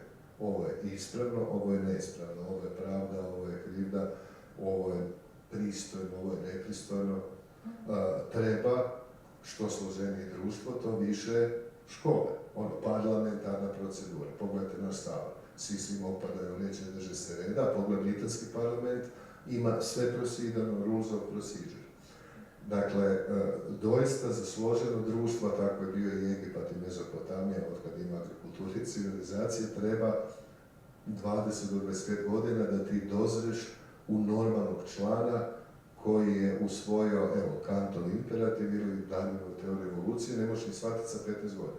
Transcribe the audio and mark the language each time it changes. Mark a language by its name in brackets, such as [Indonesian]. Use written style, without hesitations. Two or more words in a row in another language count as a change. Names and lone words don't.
[Croatian] Ovo je ispravno, ovo je neispravno, ovo je pravda, ovo je krivda, ovo je pristojno, ovo je nepristojno. Treba, što složenije društvo, to više škole, parlamentarna procedura. Pogledajte naš Sabor, svi opadaju, neće drže se reda, pogledaj britanski parlament, ima sve prosidano, [English] rules of procedure. [Croatian] Dakle, doista za složeno društvo, tako je bio i Egipat i Mezopotamija, od kad ima agrikulture i civilizacije, treba 20 do 25 godina da ti dozreš u normalnog člana koji je usvojio, evo, Kantov imperativ ili Darwinovu teoriju evolucije, ne možeš ni shvatiti sa 15 godina.